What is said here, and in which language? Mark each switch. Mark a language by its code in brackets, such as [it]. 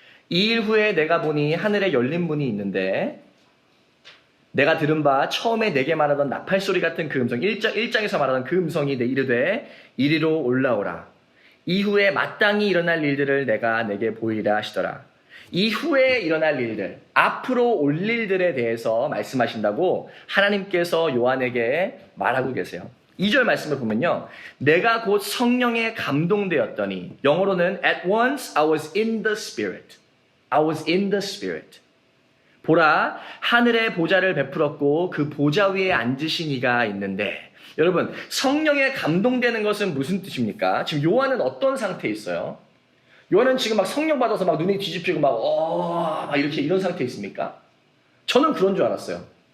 [ko] 이 일 후에 내가 보니 하늘에 열린 문이 있는데 내가 들은 바 처음에 내게 말하던 나팔소리 같은 그 음성 1장에서 말하던 그 음성이 내 이르되 이리로 올라오라. 이후에 마땅히 일어날 일들을 내가 내게 보이리라 하시더라. 이후에 일어날 일들, 앞으로 올 일들에 대해서 말씀하신다고 하나님께서 요한에게 말하고 계세요. 2절 말씀을 보면요. 내가 곧 성령에 감동되었더니 영어로는 [en] At once I was in the Spirit. I was in the Spirit. [ko] 보라, 하늘의 보좌를 베풀었고 그 보좌 위에 앉으신 이가 있는데 여러분, 성령에 감동되는 것은 무슨 뜻입니까? 지금 요한은 어떤 상태에 있어요? 요한은 지금 막 성령 받아서 막 눈이 뒤집히고 막 이렇게 이런 상태에 있습니까? 저는 그런 줄 알았어요.